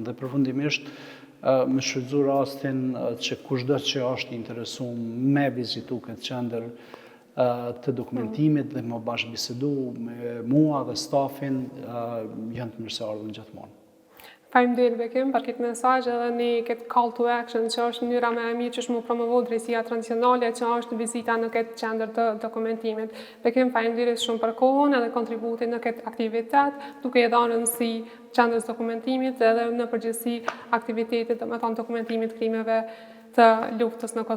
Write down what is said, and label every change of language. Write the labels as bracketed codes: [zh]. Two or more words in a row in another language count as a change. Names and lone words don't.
[sq] Dhe përfundimisht me shfrytëzu rastin që kushdo që është i interesuar me vizitu këtë qendër të dokumentimit dhe më bashkëbisedu me mua dhe stafin, janë të mirëseardhur gjithmonë. Faleminderit Bekim për këtë mesazh edhe një këtë [en] call to action [sq] që është mënyra më e mirë që është mu promovu drejtësia tranzicionale që është vizita në këtë qendër të dokumentimit. Bekim, faleminderit shumë për kohën edhe kontributin në këtë aktivitet, duke i dhënë rëndësi qendrës dokumentimit edhe në përgjithësi aktivitetit dokumentimit krimeve të luftës në Kosovë.